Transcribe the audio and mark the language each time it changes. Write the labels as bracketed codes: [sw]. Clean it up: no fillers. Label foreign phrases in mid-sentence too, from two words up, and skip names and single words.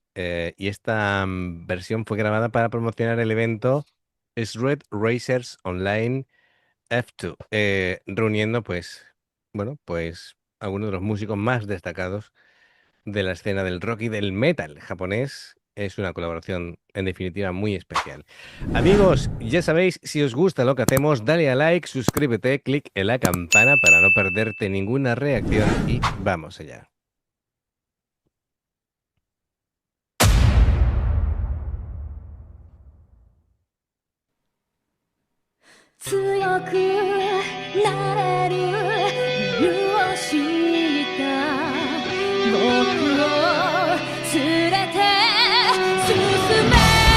[es] Y esta versión fue grabada para promocionar el evento Street Racers Online F2, reuniendo, pues, bueno, pues algunos de los músicos más destacados de la escena del rock y del metal japonés. Es una colaboración, en definitiva, muy especial. Amigos, ya sabéis, si os gusta lo que hacemos, dale a like, suscríbete, clic en la campana para no perderte ninguna reacción y vamos allá. [ja] 強くなれる理由を知った僕を連れて進め